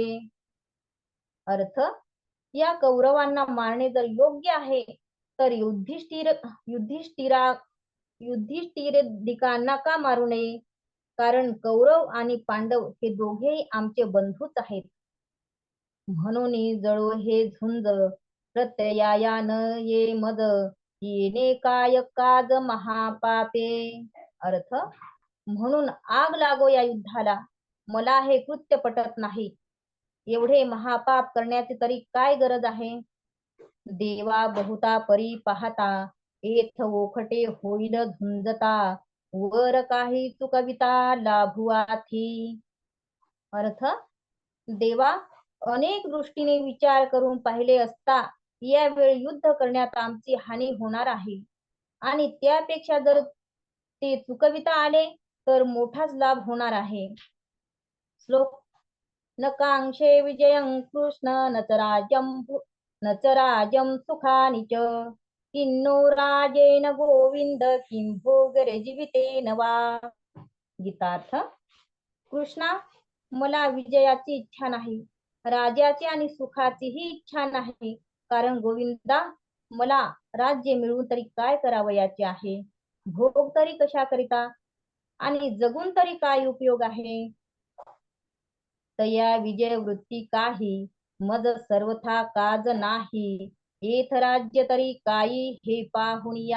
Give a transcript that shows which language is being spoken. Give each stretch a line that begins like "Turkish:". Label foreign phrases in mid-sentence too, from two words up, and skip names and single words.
Marathi: अर्थ, या कौरवांना मारणे जर योग्य आहे तर युधिष्ठिरादिकांना का मारू नये? कारण कौरव आणि पांडव हे दोघेही आमचे बंधूच आहेत. म्हणून जळो हे झुंज प्रत्यया न ये मद येणे काय काज महापापे. अर्थ, म्हणून आग लागो या युद्धाला, मला हे कृत्य पटत नाही. एवढे महापाप करण्याची तरी काय गरज आहे? देवा बहुता परी पाहता येथ ओखटे होईल झुंजता वर काही चुकविता लाभुआथी. अर्थ, देवा, अनेक दृष्टीने विचार करून पाहिले असता यावेळी युद्ध करण्यात आमची हानी होणार आहे आणि त्यापेक्षा जर ते चुकविता आले तर मोठाच लाभ होणार आहे. श्लोक.
Sanskrit: न कांक्षे विजयं कृष्ण न च राज्यं सुखानि च किन्नो राजेन गोविंद किं भोगरजीवितेन वा.
Marathi: गीतार्थ, कृष्णा, मला विजयाची इच्छा नाही, राज्याची आणि सुखाचीही इच्छा नाही. कारण गोविंदा, मला राज्य मिळवून तरी काय करावयाचे आहे? भोग तरी कशा करिता आणि जगून तरी काय उपयोग आहे? तया विजय वृत्ती काही मज सर्वथा काज नाही येथ राज्य तरी काही हे पाहून या.